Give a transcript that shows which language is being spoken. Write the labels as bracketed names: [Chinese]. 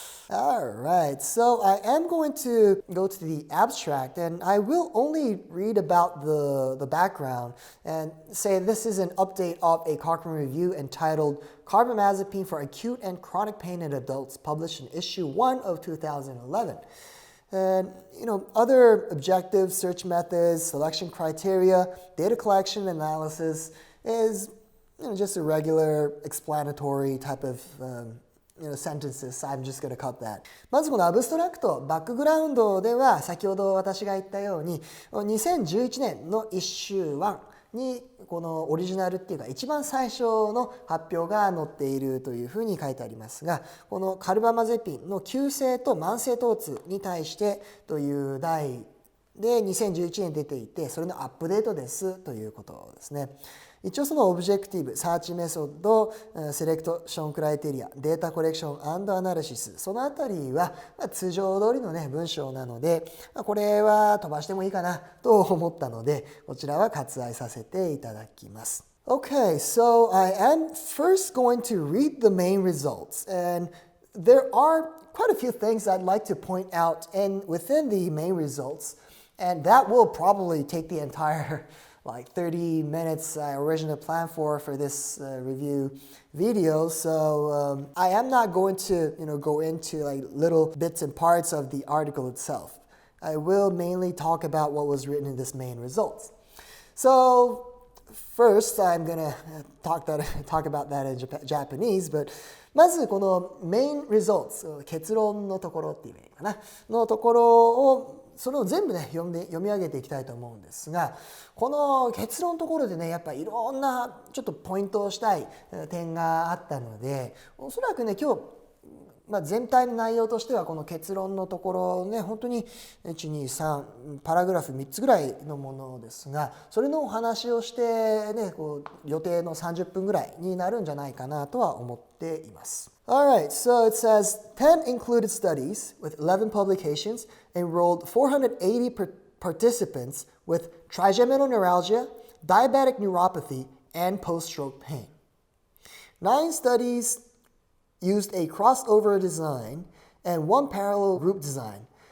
[English] All right, so I am going to go to the abstract, and I will only read about the background and say this is an update of a Cochrane review entitled Carbamazepine for Acute and Chronic Pain in Adults, published in issue 1 of 2011. And, other objectives, search methods, selection criteria, data collection, analysis is, just a regular explanatory type of, sentences. I'm just going to cut that. [Japanese] まずこのアブストラクト、バックグラウンドでは先ほど私が言ったように2011年の1週1にこのオリジナルっていうか一番最初の発表が載っているというふうに書いてありますが、このカルバマゼピンの急性と慢性疼痛に対してという題で2011年出ていて、それのアップデートですということですね。一応そのオブジェクティブ、サーチメソッド、セレクトションクライテリア、データコレクション&アナリシス、そのあたりは通常通りのね文章なので、これは飛ばしてもいいかなと思ったので、こちらは割愛させていただきます。 [English] Okay, so I am first going to read the main results, and there are quite a few things I'd like to point out within the main results, and that will probably take the entire like 30 minutes I originally planned for this review video. So I am not going to go into like little bits and parts of the article itself. I will mainly talk about what was written in this main results. So first I'm gonna talk about that in Japanese, but [Japanese] まずこの main results 結論のところっていう意味かなのところをそれを全部ね読み上げていきたいと思うんですが、この結論のところでねやっぱりいろんなちょっとポイントをしたい点があったので、おそらくね今日、全体の内容としてはこの結論のところね本当に123パラグラフ3つぐらいのものですが、それのお話をしてね予定の30分ぐらいになるんじゃないかなとは思っています。 [English] Alright, so it says 10 included studies with 11 publications enrolled 480 participants with trigeminal neuralgia, diabetic neuropathy, and post-stroke pain. 9 studies used a crossover design and 1 parallel group design.